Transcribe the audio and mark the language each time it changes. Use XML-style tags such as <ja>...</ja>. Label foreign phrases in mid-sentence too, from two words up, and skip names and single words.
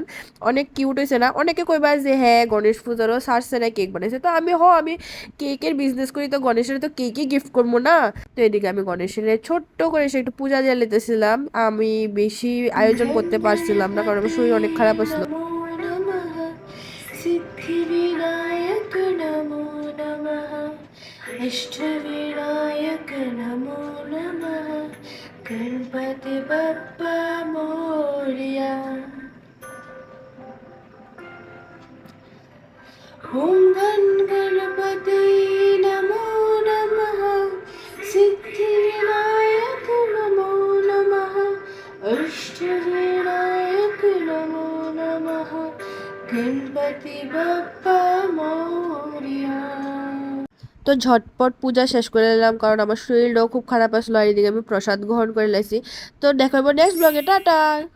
<bn>অনেক কিউট হয়েছে না? অনেকে কইবা যে হ্যাঁ গণেশ পূজারও সারছে না কেক বানাইছে, তো আমি কেকের বিজনেস করি, তো গণেশের তো কেকই গিফট করবো না? তো এদিকে আমি গণেশের ছোট্ট করে সে একটু পূজা দিয়ে লেতেছিলাম। আমি বেশি আয়োজন করতে পারছিলাম না, কারণ আমার শরীর অনেক খারাপ আসলো।</bn> <sa>नमो नमः सिद्धिविनायक नमो नमः अष्टविनायक नमो नमः</sa> <mr>गणपति बप्पा मोरया।</mr> <sa>ॐ गणपते नमो नमः सिद्धिविनायक नमो नमः अष्टविनायक नमो नमः</sa> <mr>गणपति बप्पा मोरया।</mr> <bn>তো ঝটপট পূজা শেষ করে নিলাম, কারণ আমার শরীরটাও খুব খারাপ আসলো। আর এদিকে আমি প্রসাদ গ্রহণ করে লাইছি। তো দেখাবো</bn> <en>next blog,</en> <bn>টাটা।</bn>